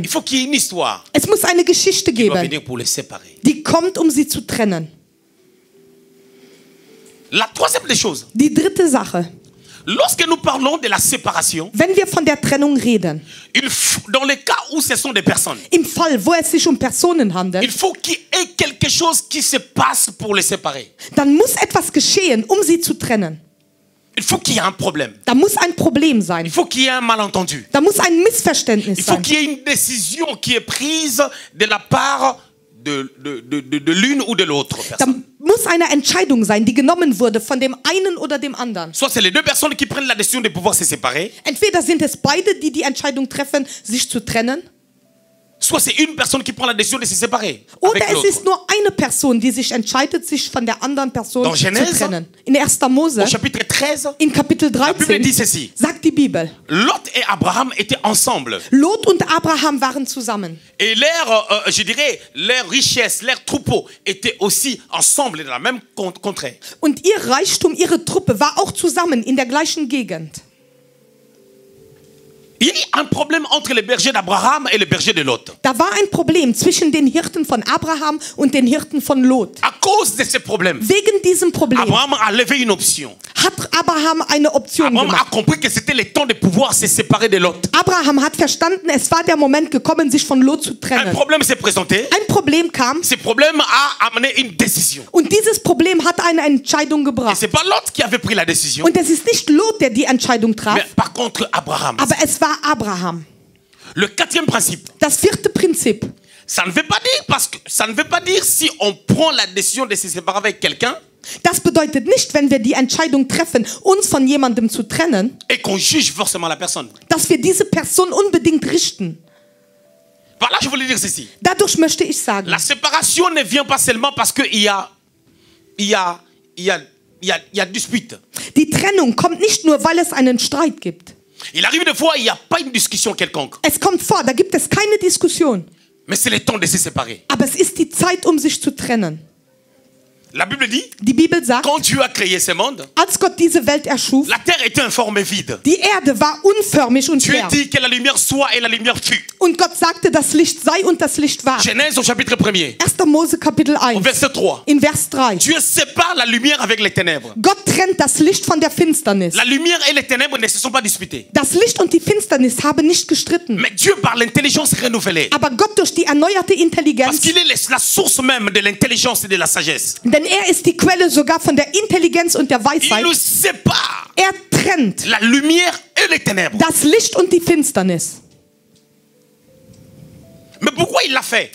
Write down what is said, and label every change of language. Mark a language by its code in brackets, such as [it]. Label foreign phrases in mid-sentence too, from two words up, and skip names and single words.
[fr] Il faut qu'il y ait une histoire [de] Es muss eine Geschichte [fr] qui doit [de] geben, [fr] venir pour les séparer. [de] die kommt, um sie zu trennen. [fr] La troisième des choses, [de] Die dritte Sache, [fr] lorsque nous parlons de la séparation, [de] wenn wir von der Trennung reden, [fr] dans les cas où ce sont des personnes, [de] im Fall, wo es sich um Personen [fr] il [de] handelt, [fr] faut qu'il y ait quelque chose qui se passe pour les séparer. [de] dann muss etwas geschehen, um sie zu trennen. [fr] Il faut qu'il y ait un problème. [de] Da muss ein Problem sein. [fr] Il faut qu'il y ait un malentendu. [de] Da muss ein Missverständnis [fr] Il faut [de] sein. [fr] qu'il y ait une décision qui est prise de la part de l'une ou de l'autre [de] Da [fr] personne. [de] muss eine Entscheidung sein, die genommen wurde von dem einen oder dem anderen. [fr] Soit c'est les deux personnes qui prennent la décision de pouvoir se séparer, [de] Entweder sind es beide, die die Entscheidung treffen, sich zu trennen, [fr] soit c'est une personne qui prend la décision de se séparer [de] oder [fr] avec [de] es [fr] l'autre. [de] ist nur eine Person, die sich entscheidet, sich von der anderen Person [fr] Dans [de] zu [fr] Genèse, [de] trennen. In 1. Mose, [fr] Au chapitre 13, [de] in Kapitel [fr] la Bible dit [de] 13, [fr] ceci. [de] sagt die Bibel, [fr] Lot et Abraham étaient ensemble. [de] Lot und Abraham waren zusammen. [fr] Et je dirais, leur richesse, leur troupeau étaient aussi ensemble dans la même contrée. [de] Und ihr Reichtum, ihre Truppe war auch zusammen in der gleichen Gegend. [fr] Il y a un problème entre les bergers d'Abraham et les bergers de Lot. [de] Da war ein Problem zwischen den Hirten von Abraham und den Hirten von Lot. [fr] À cause de ce problème, [de] Wegen diesem Problem [fr] Abraham a levé une option. [de] hat Abraham eine Option [fr] Abraham a [de] gemacht. [fr] compris que c'était le temps de pouvoir se séparer de Lot. [de] Abraham hat verstanden, es war der Moment gekommen, sich von Lot zu [fr] Un [de] trennen. [fr] problème s'est présenté. [de] Ein Problem kam [fr] Ce problème a amené une décision. [de] und dieses Problem hat eine Entscheidung [fr] Et [de] gebracht. [fr] c'est pas Lot qui avait pris la décision, [de] Und es ist nicht Lot, der die Entscheidung traf, [fr] mais par contre Abraham. [de] aber es war war Abraham. [fr] Le quatrième principe. [de] Das vierte Prinzip. [fr] Ça ne veut pas dire ça ne veut pas dire si on prend la décision de se séparer avec quelqu'un [de] Das bedeutet nicht, wenn wir die Entscheidung treffen, uns von jemandem zu trennen, [fr] et qu'on juge forcément la personne. [de] dass wir diese Person unbedingt richten. [fr] Par là, je voulais dire ceci. [de] Dadurch möchte ich sagen, [fr] La séparation ne vient pas seulement parce qu'il y a dispute. [de] die Trennung kommt nicht nur, weil es einen Streit gibt. [fr] Il arrive des fois, il n'y a pas une discussion quelconque. [de] Es kommt vor, da gibt es keine Diskussion. [fr] Mais c'est le temps de se séparer. [de] Aber es ist die Zeit, um sich zu trennen. [fr] La Bible dit, [de] Die Bibel sagt, [fr] quand Dieu a créé ce monde, [de] als Gott diese Welt erschuf, [fr] la terre était informe et vide. [de] die Erde war unförmig und [fr] Dieu [de] leer. [fr] dit que la lumière soit et la lumière fut. [de] Und Gott sagte, das Licht sei und das Licht war. [fr] Genèse au chapitre 1er, [de] 1. Mose Kapitel [fr] au [de] 1, [fr] verset 3. [de] in Vers 3. [fr] Dieu sépare la lumière avec les ténèbres. [de] Gott trennt das Licht von der Finsternis. [fr] La lumière et les ténèbres ne se sont pas disputées. [de] Das Licht und die Finsternis haben nicht gestritten. [fr] Mais Dieu, par l'intelligence renouvelée, [de] Aber Gott durch die erneuerte [fr] parce [de] Intelligenz, [fr] qu'il est la source même de l'intelligence et de la sagesse, [de] denn er ist die Quelle sogar von der Intelligenz und der [fr] il [de] Weisheit, [fr] nous sépare [de] er trennt [fr] la lumière et les ténèbres. [de] das Licht und die Finsternis. [fr] Mais pourquoi il l'a fait?